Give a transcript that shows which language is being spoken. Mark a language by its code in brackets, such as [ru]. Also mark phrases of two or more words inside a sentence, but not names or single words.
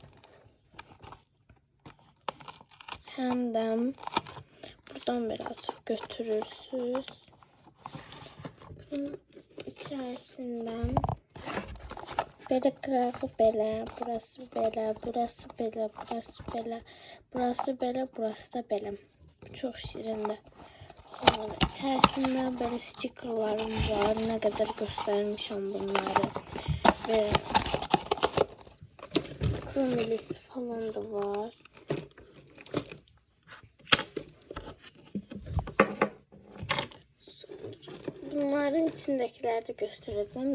[az] Hem de buradan belə açıp götürürsünüz. Bunun içerisinden belə qırağı belə, burası belə, burası belə, burası belə, burası belə, burası da belə. [tr] Çok şirindir. Sonra içerisinde böyle stikerlarım var. Ne kadar göstermişim bunları. Ve kromilisi falan da var. Bunların içindekileri de göstereceğim.